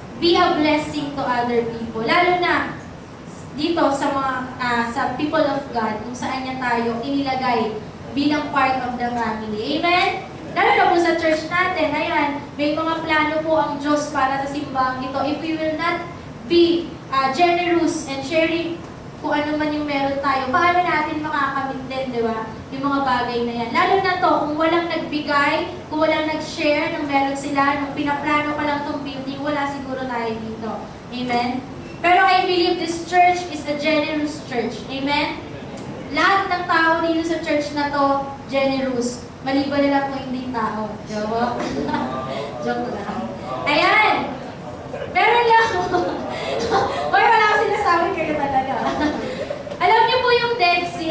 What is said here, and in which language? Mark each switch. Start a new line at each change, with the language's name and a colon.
English: Be a blessing to other people.
Filipino: Lalo na dito sa mga sa people of God, kung saan niya tayo inilagay bilang part of the family. Amen? Lalo na po sa church natin, ayan, may mga plano po ang Diyos para sa simbahang ito.
English: If we will not be generous and sharing
Filipino: kung ano man yung meron tayo, paano natin makakamit din, di ba? Yung mga bagay na yan. Lalo na to, kung walang nagbigay, kung walang nag-share ng meron sila, nung pinaplano pa lang itong building, wala siguro tayo dito. Amen?
English: Pero I believe this church is a generous church. Amen?
Filipino: Lahat ng tao dito sa church na to, generous. Maliban nila po hindi tao. Joke. Joke lang. Ayan! Meron lang. Hoy, wala akong sinasabi kayo talaga. Alam niyo po yung Dead Sea.